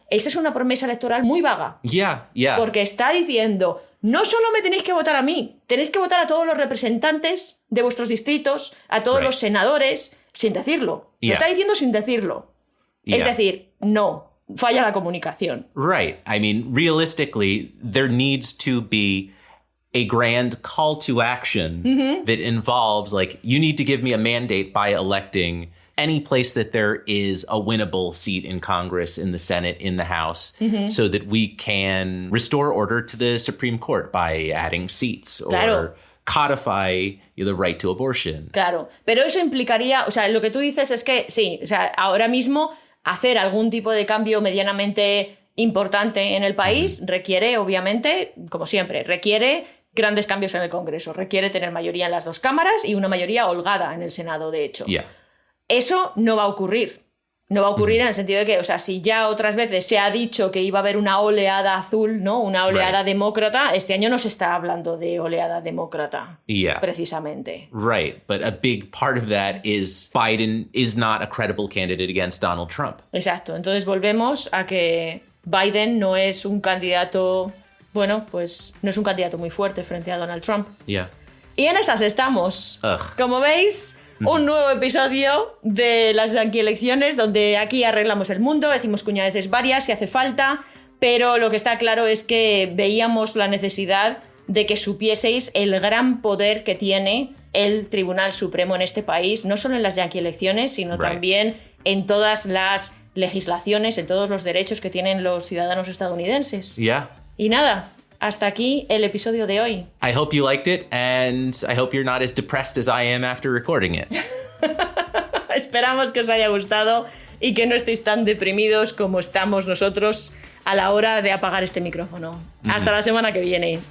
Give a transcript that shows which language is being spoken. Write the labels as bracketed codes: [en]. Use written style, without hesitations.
[es] Esa es una promesa electoral muy vaga. Porque está diciendo, no solo me tenéis que votar a mí, tenéis que votar a todos los representantes de vuestros distritos, a todos los senadores, sin decirlo. Lo está diciendo sin decirlo. Es decir, no, falla la comunicación. [en] I mean, realistically, there needs to be a grand call to action that involves, like, you need to give me a mandate by electing any place that there is a winnable seat in Congress, in the Senate, in the House, so that we can restore order to the Supreme Court by adding seats or codify the right to abortion. [es] Claro, pero eso implicaría, o sea, lo que tú dices es que sí, o sea, ahora mismo hacer algún tipo de cambio medianamente importante en el país requiere, obviamente, como siempre, requiere grandes cambios en el Congreso, requiere tener mayoría en las 2 cámaras y una mayoría holgada en el Senado, de hecho. Eso no va a ocurrir. No va a ocurrir en el sentido de que, o sea, si ya otras veces se ha dicho que iba a haber una oleada azul, ¿no? Una oleada demócrata, este año no se está hablando de oleada demócrata, precisamente. [en] But a big part of that is Biden is not a credible candidate against Donald Trump. [es] Exacto. Entonces volvemos a que Biden no es un candidato, bueno, pues no es un candidato muy fuerte frente a Donald Trump. Y en esas estamos. Como veis, un nuevo episodio de las elecciones donde aquí arreglamos el mundo, decimos cuñadeces varias si hace falta, pero lo que está claro es que veíamos la necesidad de que supieseis el gran poder que tiene el Tribunal Supremo en este país, no solo en las elecciones, sino también en todas las legislaciones, en todos los derechos que tienen los ciudadanos estadounidenses. [en] Yeah. [es] Y nada, hasta aquí el episodio de hoy. [en] I hope you liked it, and I hope you're not as depressed as I am after recording it. [es] Esperamos que os haya gustado y que no estéis tan deprimidos como estamos nosotros a la hora de apagar este micrófono. Hasta la semana que viene.